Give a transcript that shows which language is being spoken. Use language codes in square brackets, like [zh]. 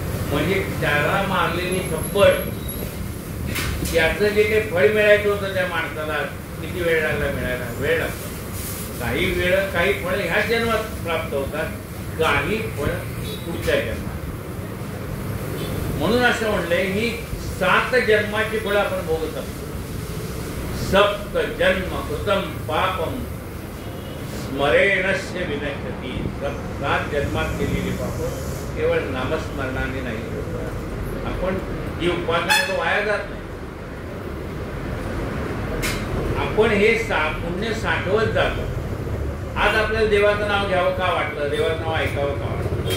[mr] म्हणजे त्याला मारलेली थप्पड याचं जे काही फळ मिळायचं होतं त्या माणसाला किती वेळ लागला मिळायला? वेळ लागतो. काही फळ ह्या जन्मात प्राप्त होतात, काही फळ पुढच्या जन्मात. म्हणून असं म्हणलंय ही 7 जन्माची फळं आपण भोगत असतो. [sa] सप्त जन्म कृतम पापम स्मरेणस्य विनश्यति. [mr] 7 जन्मात केलेली पाप केवळ नामस्मरणाने नाही. आपण ही उपासना वाया जात नाही. आपण हे पुण्य साठवत जातो. आज आपल्याला देवाचं नाव घ्यावं का वाटलं, देवाचं नाव ऐकावं का वाटलं?